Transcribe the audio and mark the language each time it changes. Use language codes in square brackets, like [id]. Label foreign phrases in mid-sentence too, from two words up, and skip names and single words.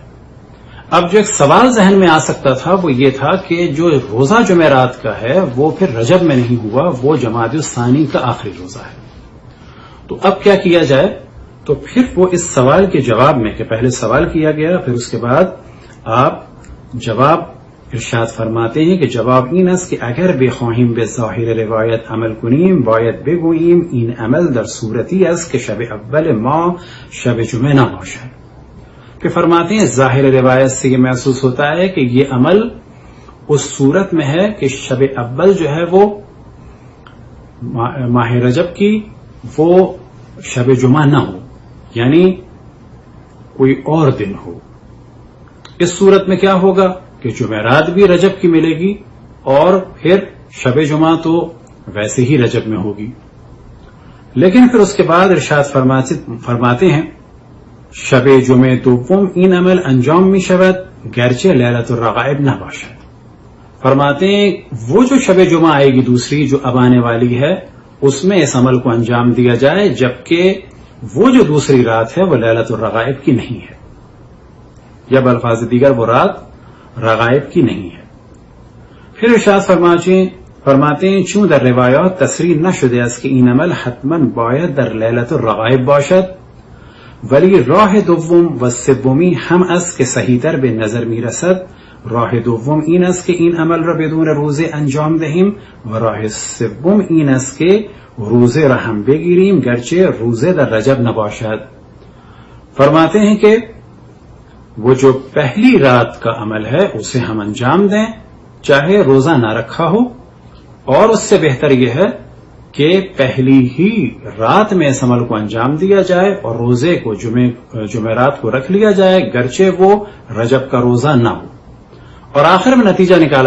[ur] اب جو ایک سوال ذہن میں آ سکتا تھا وہ یہ تھا کہ جو روزہ جمعرات کا ہے وہ پھر رجب میں نہیں ہوا، وہ جمادی الثانی کا آخری روزہ ہے، تو اب کیا کیا جائے؟ تو پھر وہ اس سوال کے جواب میں کہ پہلے سوال کیا گیا، پھر اس کے بعد آپ جواب ارشاد فرماتے ہیں کہ [fa] جواب این است که اگر بخواهیم به ظاهر روایت عمل کنیم باید بگوییم این عمل در صورتی است که شب اول ما شب جمعه نباشد، [ur] کہ فرماتے ہیں ظاہر روایت سے یہ محسوس ہوتا ہے کہ یہ عمل اس صورت میں ہے کہ شب اول جو ہے وہ ماہ رجب کی وہ شب جمعہ نہ ہو، یعنی کوئی اور دن ہو۔ اس صورت میں کیا ہوگا کہ جمعرات بھی رجب کی ملے گی اور پھر شب جمعہ تو ویسے ہی رجب میں ہوگی، لیکن پھر اس کے بعد ارشاد فرماتے ہیں [fa] شب جمعه دوم این عمل انجام می شود گرچه لیلت الرغائب نہ باشد، [ur] فرماتے ہیں وہ جو شب جمعہ آئے گی دوسری جو اب آنے والی ہے اس میں اس عمل کو انجام دیا جائے، جبکہ وہ جو دوسری رات ہے وہ لیلت الرغائب کی نہیں ہے، یا بالفاظ دیگر وہ رات رغائب کی نہیں ہے۔ پھر ارشاد فرماتے ہیں [fa] چون در روایات تصریح نشده است که این عمل حتما باید در لیلت الرغائب باشد، ولی راه دوم و سومی هم است که صحیح‌تر به نظر می‌رسد، راه دوم این است که این عمل را بدون روزه انجام دهیم و راه سوم این است که روزه را هم بگیریم گرچه روزه در رجب نباشد۔ [ur] فرماتے ہیں کہ وہ جو پہلی رات کا عمل ہے اسے ہم انجام دیں چاہے روزہ نہ رکھا ہو، اور اس سے بہتر یہ ہے کہ پہلی ہی رات میں اس عمل کو انجام دیا جائے اور روزے کو جمعرات کو رکھ لیا جائے گرچہ وہ رجب کا روزہ نہ ہو، اور آخر میں نتیجہ نکالا